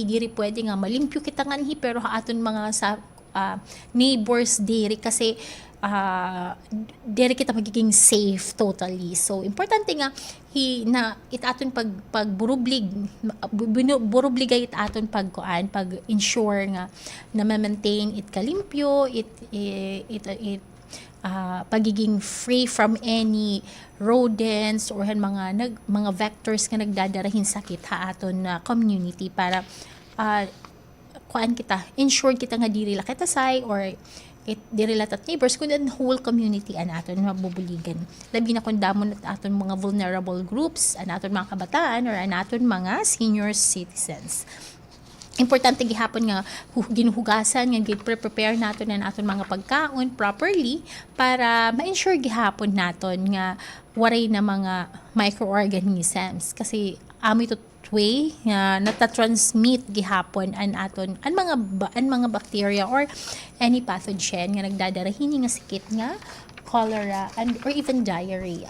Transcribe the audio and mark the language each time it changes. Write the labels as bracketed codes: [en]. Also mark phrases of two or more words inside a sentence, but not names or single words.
[war] Diri pwede nga malimpyo kita nganhi pero aton mga sa neighbors diri kasi diri kita magiging [en] safe totally. [war] So importante nga aton pagburublig aton pag-ensure nga na ma-maintain kalimpyo pagiging [en] free from any rodents [war] or mga vectors nga nagdadarahin sakit aton na community para ensure kita nga diri la kita say or diri latat neighbors kundi ang [en] whole community [war] aton mabubuligan. Labi na kung damon aton mga [en] vulnerable groups, [war] aton mga kabataan or aton mga [en] senior citizens. [war] Importante gihapon nga ginuhugasan nga prepare naton aton mga pagkaon properly para ma-ensure gihapon naton nga waray na mga microorganisms kasi ito way nga nata-transmit gihapon ang mga bacteria or [en] any pathogen [war] nga nagdadarahin nga sakit nga cholera [en] or even diarrhea.